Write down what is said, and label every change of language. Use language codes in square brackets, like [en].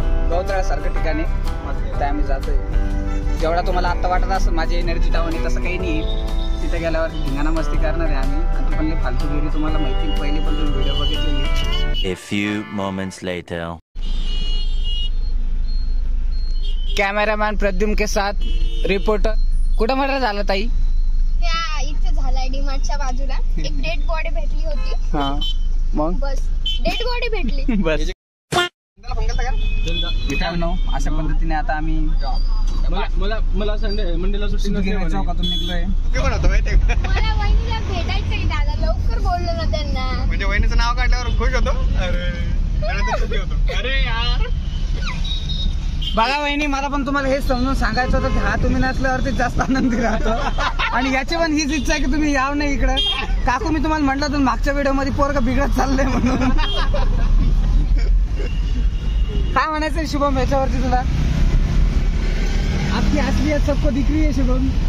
[mr] गवताळ्यासारखं ठिकाण आहे. त्या आम्ही जातोय. जेवढा तुम्हाला आता वाटत असेल माझी एनर्जी डाऊन आहे तसं काही नाही. तिथे गेल्यावर धिंगाणा मस्ती करणार आहे आम्ही. आणि ती पण फालतू गेली तुम्हाला माहिती. पहिली पण तुम्ही व्हिडिओ बघितलेली. [en] A few moments later. [hi] Cameraman Pradyum के साथ रिपोर्टर. [mr] कुठं मर्डर झालं ताई? इथे झालाय डीमार्टच्या बाजूला. एक डेड बॉडी भेटली होती. हा मग बस डेड बॉडी भेटली. बस मित्रांनो अशा पद्धतीने आता आम्ही मला मंडेला सुट्टी चौकातून निघलोय. मला वहिनीला भेटायचंय दादा. लवकर बोललो ना त्यांना. म्हणजे वहिनीचं नाव काढल्यावर खुश होतो. अरे यार बघा वहिनी, मला पण तुम्हाला हेच समजून सांगायचं होतं की हा तुम्ही नसल्यावरती जास्त आनंदी राहतो. आणि याची पण हीच इच्छा आहे की तुम्ही याव नाही इकडे. काकू मी तुम्हाला म्हटलं होतं मागच्या व्हिडिओ मध्ये पोरग बिघडत चाललंय म्हणून. काय म्हणायचंय शुभम याच्यावरती तुला? [hi] आपकी असलियत सबको दिख रही है शुभम.